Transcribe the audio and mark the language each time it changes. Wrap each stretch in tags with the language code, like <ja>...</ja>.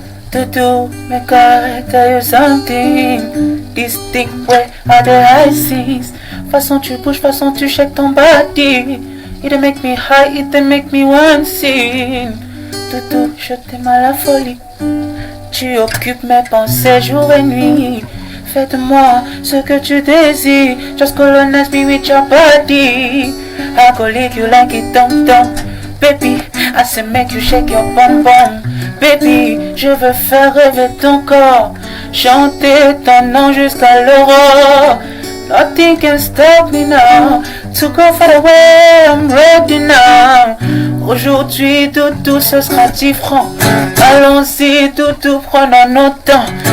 <en>Doudou, make I tell you something. This thing where are the high seas.</en> <fr>Façon tu bouges, façon tu shake ton body.</fr> <en>It make me high, it make me want sing.</en> <fr>Doudou, je t'aime à la folie. Tu occupes mes pensées jour et nuit. Fais de moi ce que tu désires.</fr> <en>Just colonize me with your body. I go lick you like it dum-dum. Baby, I say make you shake your bum-bum.</en> <fr>Baby, je veux faire rêver ton corps. Chanter ton nom jusqu'à l'aurore.</fr> <en>Nothing can stop me now. To go far away, I'm ready now.</en> <fr>Aujourd'hui, Doudou, ce sera différent. Allons-y, Doudou, prenons notre temps.</fr>